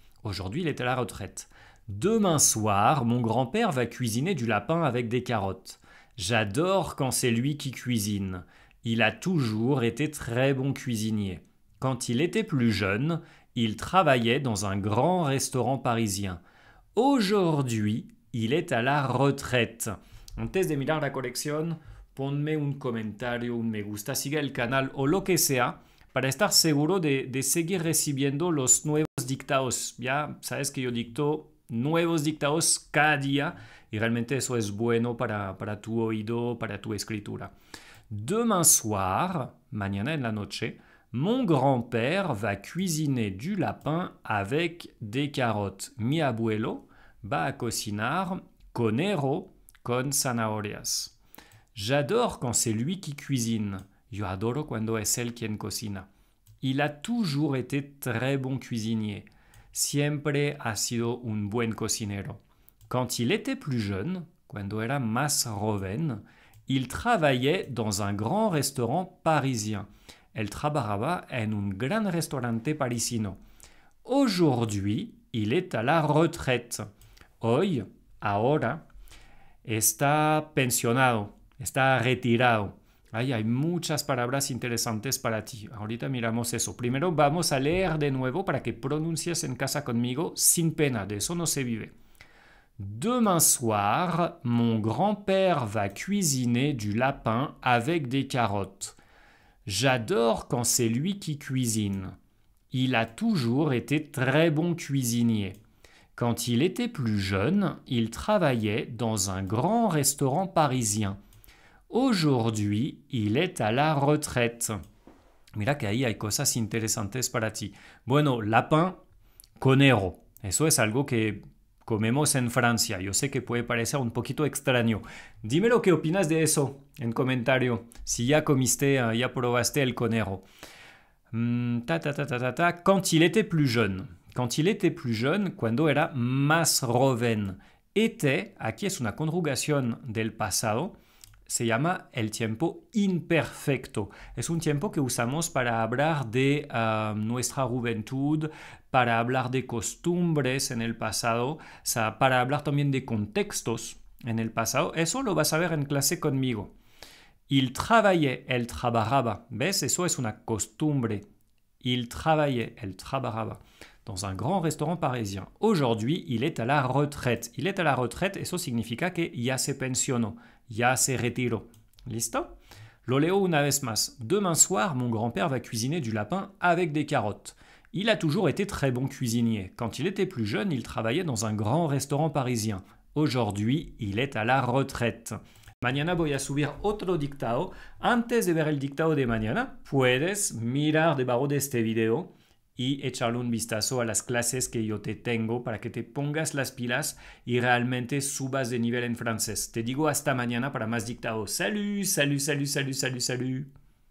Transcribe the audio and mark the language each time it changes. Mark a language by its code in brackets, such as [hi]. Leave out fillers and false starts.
[fr] Aujourd'hui, il est à la retraite. Demain soir, mon grand-père va cuisiner du lapin avec des carottes. J'adore quand c'est lui qui cuisine. Il a toujours été très bon cuisinier. Quand il était plus jeune, il travaillait dans un grand restaurant parisien. Aujourd'hui, il est à la retraite. [es] Antes de mirar la colección, ponme un comentario, un me gusta, sigue el canal o lo que sea para estar seguro de seguir recibiendo los nuevos dictados. Ya sabes que yo dicto nuevos dictados cada día y realmente eso es bueno para tu oído, para tu escritura. [fr] Demain soir, [es] mañana en la noche, [fr] mon grand-père va cuisiner du lapin avec des carottes. [es] Mi abuelo va a cocinar conero con zanahorias. [fr] J'adore quand c'est lui qui cuisine. [es] Yo adoro cuando es él quien cocina. [fr] Il a toujours été très bon cuisinier. [es] Siempre ha sido un buen cocinero. [fr] Quand il était plus jeune, [es] cuando era más joven, [fr] il travaillait dans un grand restaurant parisien. [es] Él trabajaba en un gran restaurante parisino. [fr] Aujourd'hui, il est à la retraite. [es] Hoy, ahora, está pensionado. Está retirado. Ay, hay muchas palabras interesantes para ti. Ahorita miramos eso. Primero vamos a leer de nuevo para que pronuncies en casa conmigo sin pena. De eso no se vive. [fr] Demain soir, mon grand-père va cuisiner du lapin avec des carottes. J'adore quand c'est lui qui cuisine. Il a toujours été très bon cuisinier. Quand il était plus jeune, il travaillait dans un grand restaurant parisien. Aujourd'hui, il est à la retraite. [es] Mira que ahí hay cosas interesantes para ti. Bueno, lapin, conero. Eso es algo que comemos en Francia. Yo sé que puede parecer un poquito extraño. Dime lo que opinas de eso en comentario. Si ya comiste, ya probaste el conero. [fr] Quand il était plus jeune. Quand il était plus jeune, [es] cuando era más joven. Était, aquí es una conjugación del pasado, se llama el tiempo imperfecto. Es un tiempo que usamos para hablar de nuestra juventud, para hablar de costumbres en el pasado, para hablar también de contextos en el pasado. Eso lo vas a ver en clase conmigo. [fr] Il travaillait, [es] él trabajaba. ¿Ves? Eso es una costumbre. [fr] Il travaillait, [es] él trabajaba. [fr] Dans un grand restaurant parisien. Aujourd'hui, il est à la retraite. Il est à la retraite, [es] eso significa que ya se pensionó, ya se retiró. ¿Listo? Lo leo una vez más. [fr] Demain soir, mon grand-père va cuisiner du lapin avec des carottes. Il a toujours été très bon cuisinier. Quand il était plus jeune, il travaillait dans un grand restaurant parisien. Aujourd'hui, il est à la retraite. [es] Mañana voy a subir otro dictado. Antes de ver el dictado de mañana, puedes mirar debajo de este video y echarle un vistazo a las clases que yo te tengo para que te pongas las pilas y realmente subas de nivel en francés. Te digo hasta mañana para más dictados. [fr] Salut, salut, salut, salut, salut, salut.